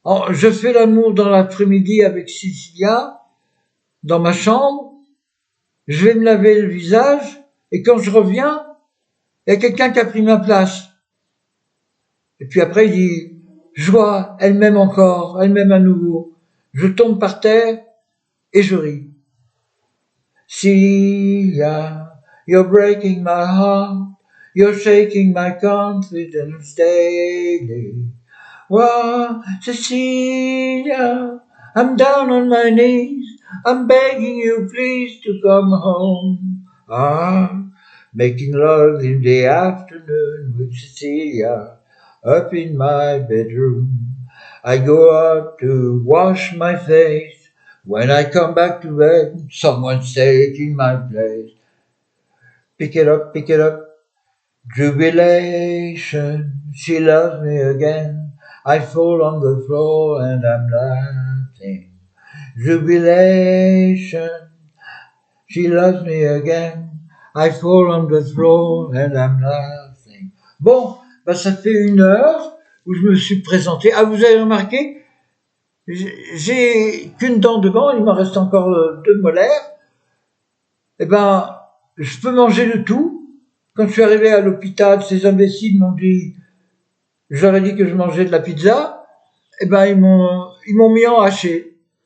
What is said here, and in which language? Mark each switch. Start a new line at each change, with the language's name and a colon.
French: Je fais l'amour dans l'après-midi avec Cecilia, dans ma chambre, je vais me laver le visage, et quand je reviens, il y a quelqu'un qui a pris ma place. Et puis après, il dit, joie, elle m'aime encore, elle m'aime à nouveau. Je tombe par terre, et je ris.
English: Cecilia, you're breaking my heart, you're shaking my confidence daily. Wow, Cecilia, I'm down on my knees, I'm begging you please to come home. Making love in the afternoon with Cecilia up in my bedroom. I go out to wash my face. When I come back to bed, someone's taking my place. Pick it up, jubilation, she loves me again. I fall on the floor and I'm laughing. Jubilation, she loves me again. I fall on the floor and I'm laughing.
French: Bon, ça fait 1 heure où je me suis présenté. Ah, vous avez remarqué, j'ai qu'une dent devant, il m'en reste encore 2 molaires. Eh ben, je peux manger de tout. Quand je suis arrivé à l'hôpital, ces imbéciles m'ont dit, je leur ai dit que je mangeais de la pizza, eh ben ils m'ont mis en haché.